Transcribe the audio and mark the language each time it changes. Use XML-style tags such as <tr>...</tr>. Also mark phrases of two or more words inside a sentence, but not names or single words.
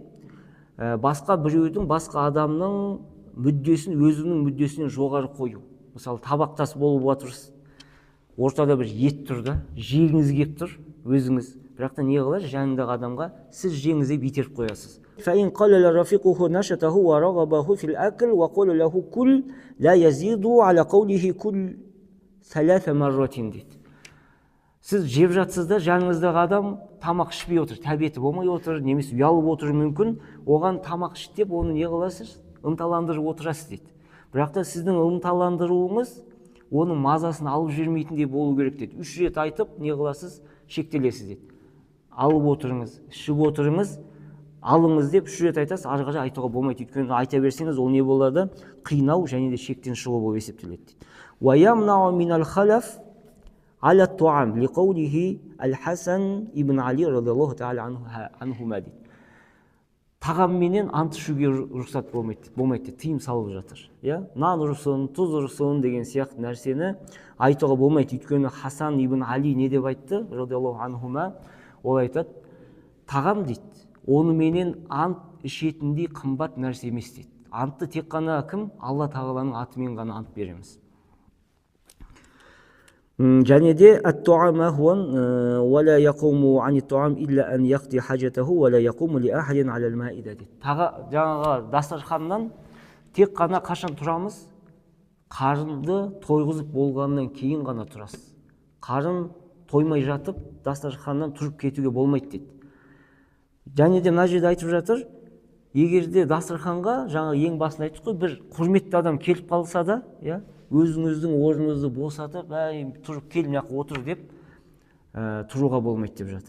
<kk>Басқа біреудің, басқа адамның мүддесін өзінің мүддесінен жоғары қою. Мысалы табақтас болып отырсыз, ортада бір ет тұр да, жегіңіз кеп тұр өзіңіз. Бірақ та не қылар? Жанындағы адамға сіз жеңіз деп итеріп қоясыз.</kk> <ar>فإن قال لرفيقه نشته ورغبه في الأكل وقال له كل لا يزيد على قوله كل 3 مرات дейді.</ar> <kk>Сіз жеп жатсыз да, жаныңыздағы адам тамақ ішпей отыр, тәбеті болмай отыр, немесе ұялып отыр мүмкін, оған тамақ іш деп, оны не қыласыз? Ынталандырып отырасыз дейді. Бірақ та сіздің ынталандыруыңыз оның мазасын алып жүрмейтіндей болу керек дейді. 3 рет айтып, не қыласыз? Шектелесіз дейді. Алып отырыңыз, ішіп отырыңыз, алыңыз деп 3 рет айтасыз, ары қарай айтуға болмайды. Өйткені айта берсеңіз, ол не болады? Қинау және де шектен шығу болып есептеледі дейді.</kk> <ar>ويمنع من الحلف على الطعام لقوله الحسن بن علي رضي الله تعالى عنهما дейді.</ar> <kk>тағам менен ант ішуге рұқсат болмайды, тыйым салып жатыр. Нан ұрсын, тұз ұрсын деген сияқты нәрсені айтуға болмайды. Өйткені Хасан ибн Али не деп айтты,</kk> <ar>رضي الله عنهما,</ar> <kk>ол айтады, тағам дейді, оны менен ант ішетіндей қымбат нәрсе емес дейді. Антты тек қана кім? Алла тағаланың атымен ғана ант береміз. және де</kk> <ar>الطعام أهون ولا يقوم عن الطعام إلا أن يقضي حاجته ولا يقوم لأحد على المائدة дейді.</ar> <kk>Жаңағы дастарханнан тек қана қашан тұрамыз? Қарынды тойғызып болғаннан кейін ғана тұрасыз. Қарын тоймай жатып дастарханнан тұрып кетуге болмайды дейді. және де мына жерде айтып жатыр, егерде дастарханға жаңа ең басында айттық қой, бір құрметті адам келіп қалса да, өзіңіздің орныңызды босатып, тұрып кел мына жаққа отыр деп тұруға болмайды деп жатыр.</kk>